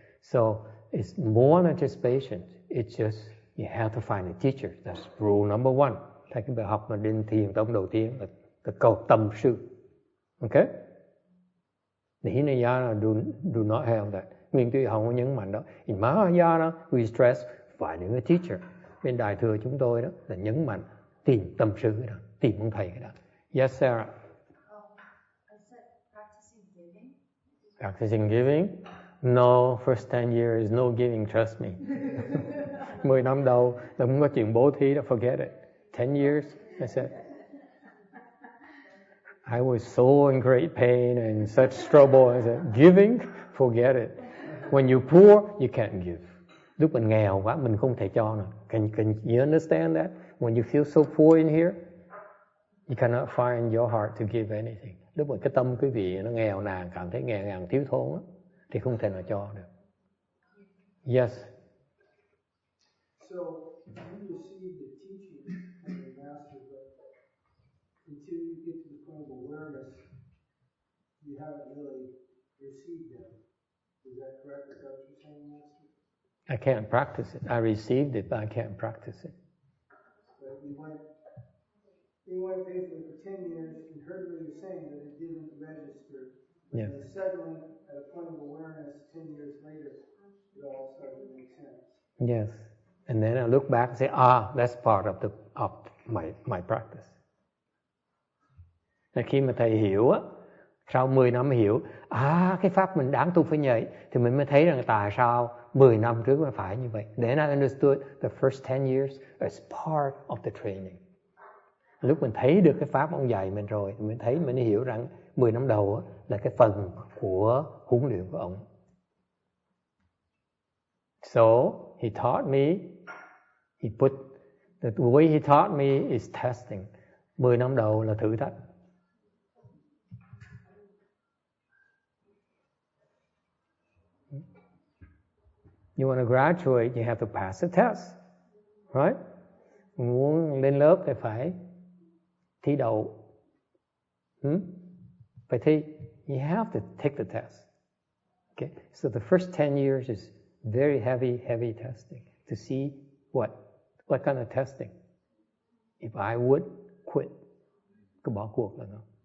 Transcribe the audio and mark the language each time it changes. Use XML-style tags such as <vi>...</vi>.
<en>So it's more than just patience. It's just you have to find a teacher. That's rule number 1.</en> <vi>Thầy cái bài học mà đến thiền tông đầu tiên là cầu tâm sư.</vi> <en>Okay? The Hinayana do not have that.</en> <vi>Nguyên Tư không có nhấn mạnh đó.</vi> <en>In Mahayana, we stress finding a teacher.</en> <vi>Bên Đại Thừa chúng tôi đó là nhấn mạnh tìm tâm sư cái đó, tìm ông thầy cái đó.</vi> <en>Yes, Sarah. I said practicing giving. Practicing giving? No, first 10 years, no giving, trust me.</en> <vi>10 năm đầu là không có chuyện bố thí đó,</vi> <en>forget it. 10 years, I said. I was so in great pain and such trouble. I said, giving? Forget it. When you're poor, you can't give.</en> <vi>Lúc mình nghèo quá, mình không thể cho nữa.</vi> <en>Can you understand that? When you feel so poor in here, you cannot find in your heart to give anything.</en> <vi>Lúc mà cái tâm quý vị nó nghèo nàn, cảm thấy nghèo nàn thiếu thốn á, thì không thể nào cho được.</vi> <en>Yes. So you receive the teaching from the master, but until you get to the point of awareness, you haven't really received them. Is that correct? Is that what you're saying, Master? I can't practice it. I received it, but I can't practice it. But you went faithfully for 10 years and heard what you're saying, but it didn't register. Yes. And suddenly, at a point of awareness, 10 years later, it all started to make sense. Yes. And then I look back and say, that's part of my practice.</en> <vi>Nên khi mà thầy hiểu á, sau 10 năm hiểu, cái pháp mình đáng tu phải nhảy, thì mình mới thấy rằng tại sao 10 năm trước nó phải như vậy.</vi> <en>Then I understood the first 10 years as part of the training.</en> <vi>Lúc mình thấy được cái pháp ông dạy mình rồi, mình hiểu rằng 10 năm đầu á, là cái phần của huấn luyện của ông.</vi> <en>So he taught me, the way he taught me is testing.</en> <vi>10 năm đầu là thử thách.</vi> <en>You want to graduate, you have to pass the test, right?</en> <vi>Muốn lên lớp thì phải thi đậu. Phải thi.</vi> <en>You have to take the test. Okay? So the first 10 years is very heavy testing to see what kind of testing. If I would quit,</en> <vi>cứ bỏ cuộc là nó.</vi>